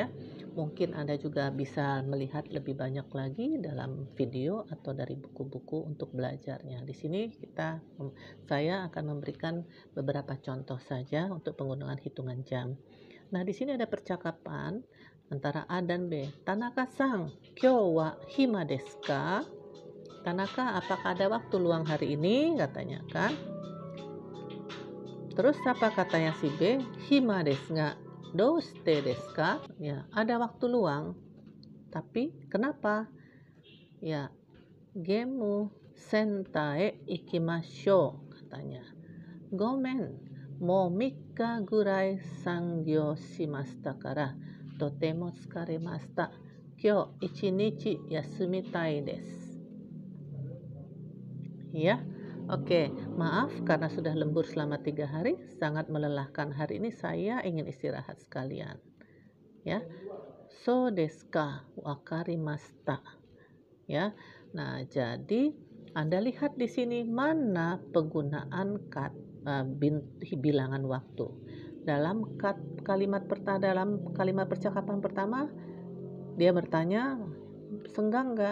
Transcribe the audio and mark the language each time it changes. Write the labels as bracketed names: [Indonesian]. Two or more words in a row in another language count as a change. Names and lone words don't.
[Indonesian] Mungkin Anda juga bisa melihat lebih banyak lagi dalam video atau dari buku-buku untuk belajarnya. Di sini saya akan memberikan beberapa contoh saja untuk penggunaan hitungan jam. Nah, di sini ada percakapan antara A dan B. [Japanese] Tanaka-san, 今日は暇ですか? [Indonesian] Tanaka, apakah ada waktu luang hari ini? Katanya, kan. Terus apa katanya si B? [Japanese] 暇ですがどうしてですか? [Indonesian] Ya, ada waktu luang. Tapi kenapa? [Japanese] Ya, ゲームセンターへ行きましょう, katanya. ごめん、もう3ぐらい残業しましたからとても疲れました. 今日1日休みたいです. [Indonesian] Ya. Oke, maaf karena sudah lembur selama 3 hari, sangat melelahkan. Hari ini saya ingin istirahat sekalian. Ya. [Japanese] そうですか、分かりました. [Indonesian] Ya. Nah, jadi Anda lihat di sini mana penggunaan bilangan waktu. Dalam kalimat percakapan pertama, dia bertanya, senggang enggak?